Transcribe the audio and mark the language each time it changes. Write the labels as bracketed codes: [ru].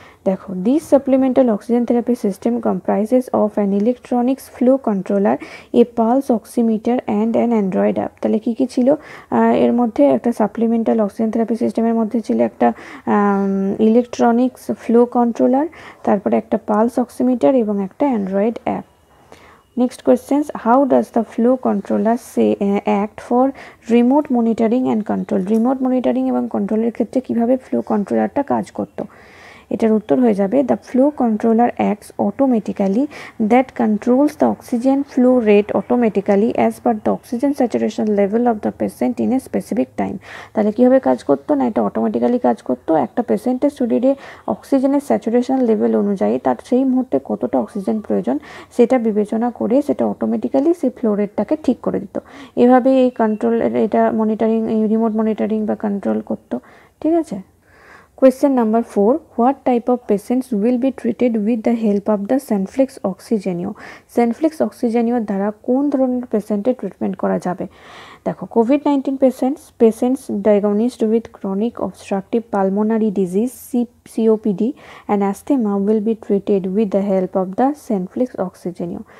[bn] দেখো, [en] This supplemental oxygen therapy system comprises of an electronics flow controller, a pulse oximeter and an Android app. [bn] তাহলে কী কী ছিল এর মধ্যে? একটা সাপ্লিমেন্টাল অক্সিজেন থেরাপি সিস্টেমের মধ্যে ছিল একটা ইলেকট্রনিক্স ফ্লো কন্ট্রোলার, তারপরে একটা পালস অক্সিমিটার এবং একটা Android app. [en] Next questions, how does the flow controller act for remote monitoring and control? [bn] Remote monitoring এবং কন্ট্রোলের ক্ষেত্রে কিভাবে ফ্লো কন্ট্রোলারটা কাজ করতো? এটার উত্তর হয়ে যাবে, [en] The flow controller acts automatically that controls the oxygen flow rate automatically as per the oxygen saturation level of the patient in a specific time. [bn] তাহলে কীভাবে কাজ করতো না, এটা অটোমেটিক্যালি কাজ করতো একটা পেশেন্টের শরীরে অক্সিজেনের স্যাচুরেশন লেভেল অনুযায়ী তার সেই মুহূর্তে কতটা অক্সিজেন প্রয়োজন সেটা বিবেচনা করে সেটা অটোমেটিক্যালি সেই ফ্লো রেটটাকে ঠিক করে দিত। এভাবে এই কন্ট্রোল এটা মনিটরিং, এই রিমোট মনিটরিং বা কন্ট্রোল করতো। ঠিক আছে। [en] Question number 4, what type of patients will be treated with the help of the Sanflex Oxygenio? [bn] Sanflex Oxygenio দ্বারা কোন ধরনের পেশেন্টের ট্রিটমেন্ট করা যাবে? দেখো, [en] COVID-19 patients diagnosed with chronic obstructive pulmonary disease COPD and asthma will be treated with the help of the Sanflex Oxygenio.